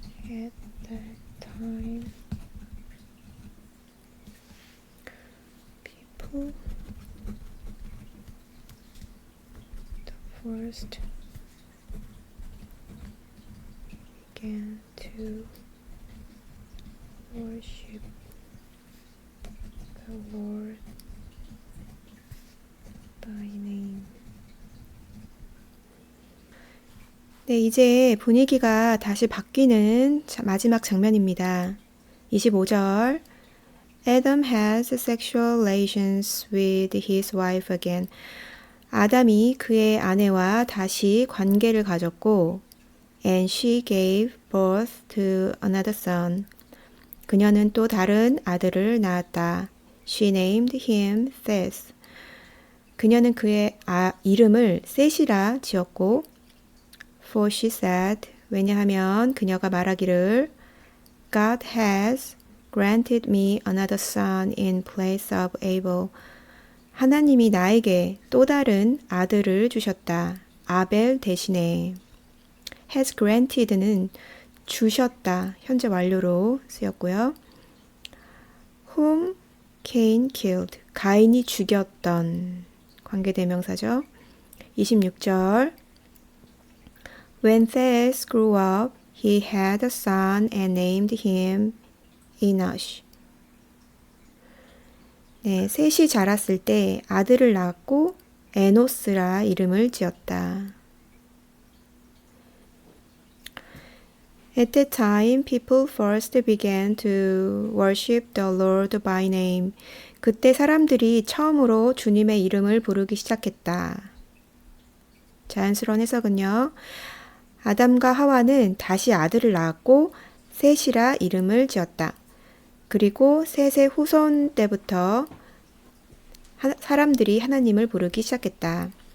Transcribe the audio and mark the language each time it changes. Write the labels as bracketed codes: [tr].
[en] At that time, people the first began to worship the Lord by name. [ko] 네, 이제 분위기가 다시 바뀌는 마지막 장면입니다. [en] 25절 Adam has sexual relations with his wife again. [ko] 아담이 그의 아내와 다시 관계를 가졌고 [en] and she gave birth to another son. [ko] 그녀는 또 다른 아들을 낳았다. [en] She named him Seth. [ko] 그녀는 그의 이름을 셋이라 지었고 [en] For she said, [ko] 왜냐하면 그녀가 말하기를 [en] God has granted me another son in place of Abel. [ko] 하나님이 나에게 또 다른 아들을 주셨다. 아벨 대신에. [en] has granted [ko] 는 주셨다. 현재 완료로 쓰였고요. [en] Whom Cain killed. [ko] 가인이 죽였던 관계대명사죠. [en] 26절 When Seth grew up, he had a son and named him Enosh. [ko] 네, 셋이 자랐을 때 아들을 낳았고 에노스라 이름을 지었다. [en] At that time, people first began to worship the Lord by name. [ko] 그때 사람들이 처음으로 주님의 이름을 부르기 시작했다. 자연스러운 해석은요. 아담과 하와는 다시 아들을 낳았고 셋이라 이름을 지었다. 그리고 셋의 후손 때부터 사람들이 하나님을 부르기 시작했다.